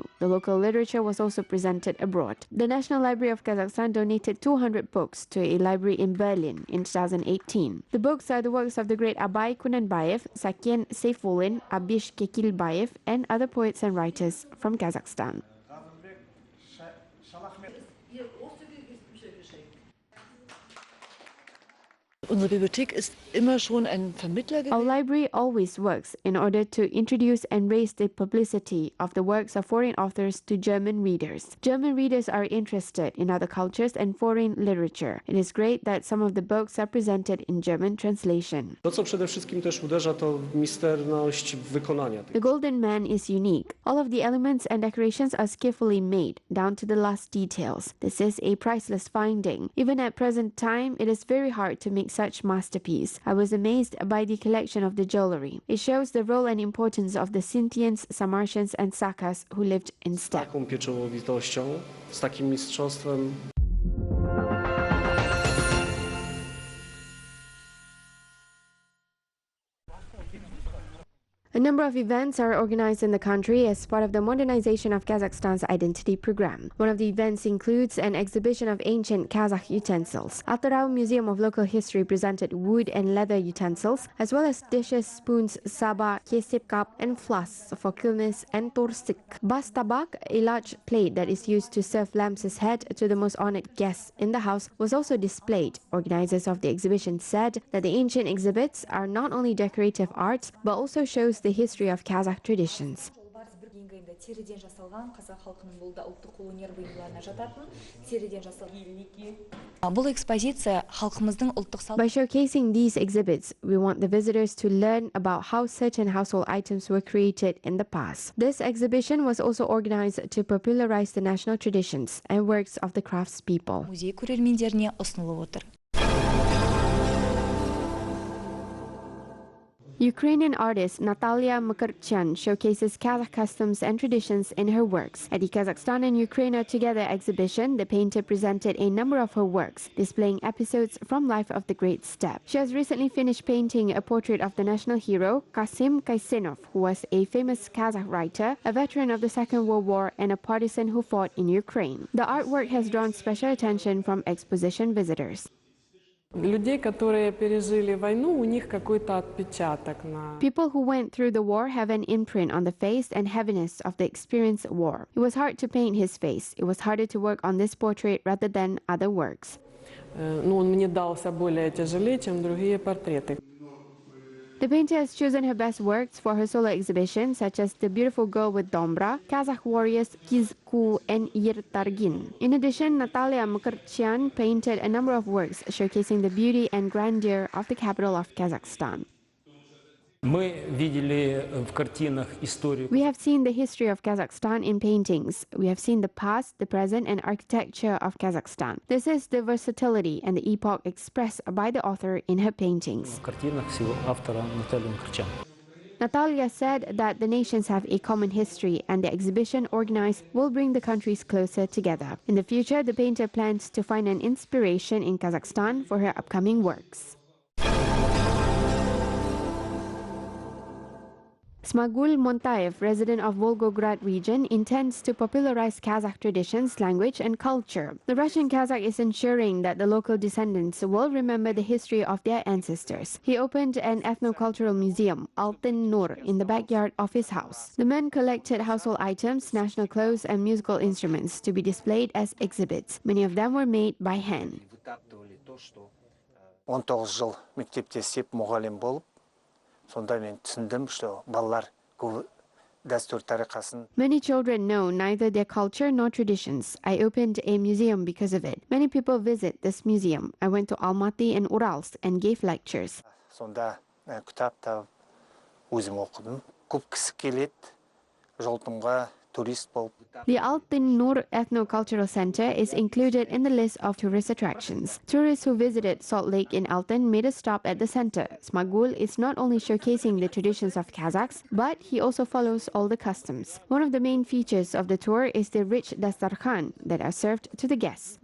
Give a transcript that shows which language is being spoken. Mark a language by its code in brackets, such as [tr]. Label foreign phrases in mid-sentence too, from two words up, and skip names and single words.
[en] The local literature was also presented abroad. The National Library of Kazakhstan donated 200 books to a library in Berlin in 2018. The books are the works of the great Abay Kunanbayev, Saken Seyfullin, Abish Kekilbayev, and other poets and writers from Kazakhstan. [de] Unsere Bibliothek ist immer schon ein Vermittler gewesen. [en] Our library always works in order to introduce and raise the publicity of the works of foreign authors to German readers. German readers are interested in other cultures and foreign literature. It is great that some of the books are presented in German translation. [pl] To, co przede wszystkim też uderza, to misterność wykonania. [en] The Golden Man is unique. All of the elements and decorations are skillfully made, down to the last details. This is a priceless finding. Even at present time, it is very hard to make such masterpiece. I was amazed by the collection of the jewelry. It shows the role and importance of the Scythians, Sarmatians and Sakas who lived in steppe. [pl] Taką pieczołowitością, z takim mistrzostwem. [en] A number of events are organized in the country as part of the modernization of Kazakhstan's identity program. One of the events includes an exhibition of ancient Kazakh utensils. Atarau Museum of Local History presented wood and leather utensils, as well as dishes, spoons, saba, kesip cup, and flasks for kilnis and torsik. Bas tabak, a large plate that is used to serve lamb's head to the most honored guests in the house, was also displayed. Organizers of the exhibition said that the ancient exhibits are not only decorative arts, but also shows the history of Kazakh traditions. [kk] Теріден жасалған қазақ халқының бұл да ұлттық қолөнер бұйымдарына жататын теріден жасалған. Бұл экспозиция халқымыздың ұлттық салт. [en] By showcasing these exhibits, we want the visitors to learn about how certain household items were created in the past. This exhibition was also organized to popularize the national traditions and works of the craftspeople. [kk] Музей көрермендеріне ұсынылып отыр. [en] Ukrainian artist Natalia Mukherchyan showcases Kazakh customs and traditions in her works. At the Kazakhstan and Ukraine Are Together exhibition, the painter presented a number of her works, displaying episodes from life of the Great Steppe. She has recently finished painting a portrait of the national hero, Kasim Kaisenov, who was a famous Kazakh writer, a veteran of the Second World War, and a partisan who fought in Ukraine. The artwork has drawn special attention from exposition visitors. [ru] Людей, которые пережили войну, у них какой-то отпечаток на. [en] People who went through the war have an imprint on the face and heaviness of the experienced war. It was hard to paint his face. It was harder to work on this portrait rather than other works. [ru] Ну, он мне дался более тяжелее, чем другие портреты. [en] The painter has chosen her best works for her solo exhibition, such as The Beautiful Girl with Dombra, Kazakh Warriors Kizku and Yirtargin. In addition, Natalia Mukherchyan painted a number of works showcasing the beauty and grandeur of the capital of Kazakhstan. [ru] Мы видели в картинах историю. [en] We have seen the history of Kazakhstan in paintings. We have seen the past, the present, and architecture of Kazakhstan. This is the versatility and the epoch expressed by the author in her paintings. [ru] В картинах всего автора Натальи Мукherchyan. [en] Natalia said that the nations have a common history and the exhibition organized will bring the countries closer together. In the future, the painter plans to find an inspiration in Kazakhstan for her upcoming works. Smagul Montayev, resident of Volgograd region, intends to popularize Kazakh traditions, language and culture. The Russian Kazakh is ensuring that the local descendants will remember the history of their ancestors. He opened an ethnocultural museum, Altyn Nur, in the backyard of his house. The men collected household items, national clothes and musical instruments to be displayed as exhibits. Many of them were made by hand. [kk] 19 жыл мектепте істеп мұғалім болып, сонда мен түсіндім, что балалар дәстүр тарихасын. [en] Many children know neither their culture nor traditions. I opened a museum because of it. Many people visit this museum. I went to Almaty and Uralsk and gave lectures. [kk] Сонда кітап тауып өзім оқыдым. Көп кісі келеді, жолтымға турист болып. [en] The Altyn Nur Ethno-Cultural Center is included in the list of tourist attractions. Tourists who visited Salt Lake in Altyn made a stop at the center. Smagul is not only showcasing the traditions of Kazakhs, but he also follows all the customs. One of the main features of the tour is the rich dastarkhan that are served to the guests.